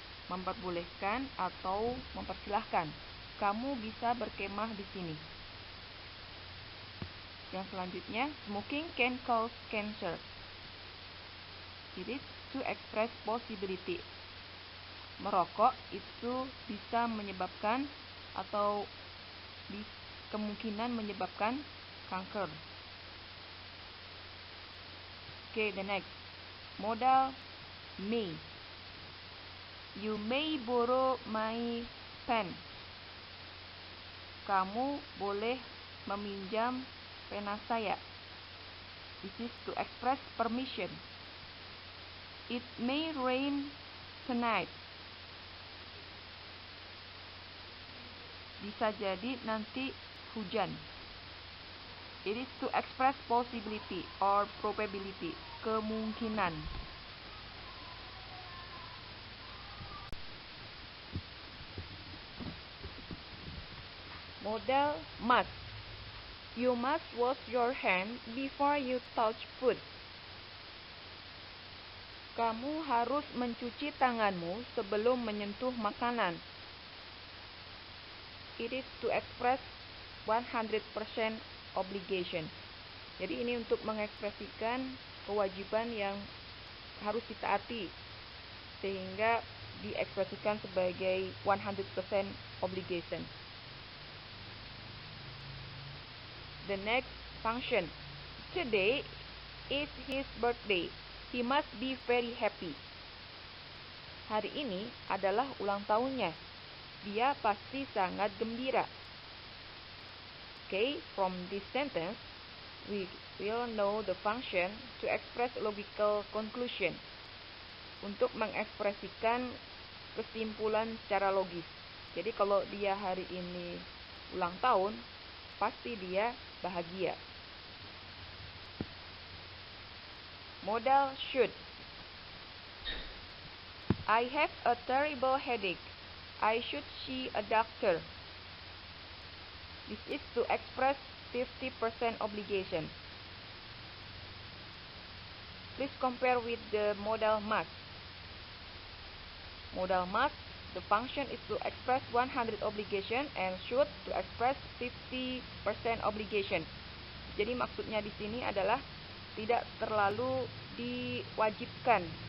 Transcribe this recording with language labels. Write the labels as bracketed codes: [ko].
[id] Memperbolehkan atau mempersilahkan. Kamu bisa berkemah di sini. Yang selanjutnya, [en] smoking can cause cancer. It is to express possibility. [id] Merokok itu bisa menyebabkan atau kemungkinan menyebabkan kanker. [en] Okay, the next. Modal may. You may borrow my pen. [id] Kamu boleh meminjam pena saya. [en] This is to express permission. It may rain tonight. [id] Bisa jadi nanti hujan. [en] It is to express possibility or probability, [id] kemungkinan. [en] Modal must. You must wash your hand before you touch food. [id] Kamu harus mencuci tanganmu sebelum menyentuh makanan. [en] It is to express 100% obligation. [id] Jadi ini untuk mengekspresikan kewajiban yang harus ditaati sehingga diekspresikan sebagai [en] 100% obligation. The next function. Today is his birthday. He must be very happy. [id] Hari ini adalah ulang tahunnya. Dia pasti sangat gembira. [en] Okay, from this sentence, we will know the function to express logical conclusion. [id] Untuk mengekspresikan kesimpulan secara logis. Jadi kalau dia hari ini ulang tahun, pasti dia bahagia. [en] Modal should. I have a terrible headache. I should see a doctor. This is to express 50% obligation. Please compare with the modal must. Modal must, the function is to express 100 obligation and should to express 50% obligation. [id] Jadi maksudnya di sini adalah tidak terlalu diwajibkan.